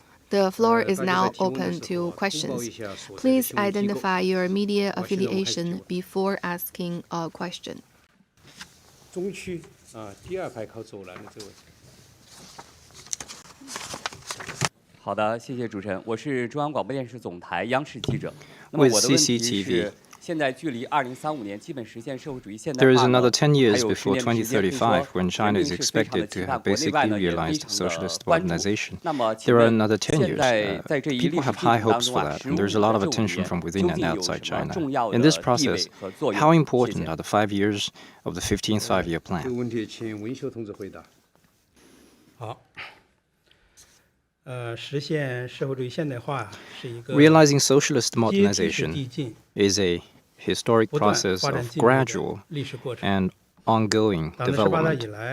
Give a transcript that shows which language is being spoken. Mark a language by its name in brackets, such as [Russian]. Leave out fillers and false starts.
[English] The floor is now open to questions. Please identify your media affiliation before asking a question. [Chinese] 中区第二排靠走廊的这位。好的，谢谢主持人，我是中央广播电视总台央视记者。那么我的问题是。现在距离2035年基本实现社会主义现代化 [English] There is another 10 years before 2035 when China is expected to have basically realized socialist modernization. There are another 10 years. People have high hopes for that, and there's a lot of attention from within and outside China. In this process, how important are the 5 years of the 15th five-year plan? [Chinese] 这个问题请文秀同志回答。好。实现社会主义现代化是一个 [English] Realizing socialist modernization is a historic process of gradual and ongoing development.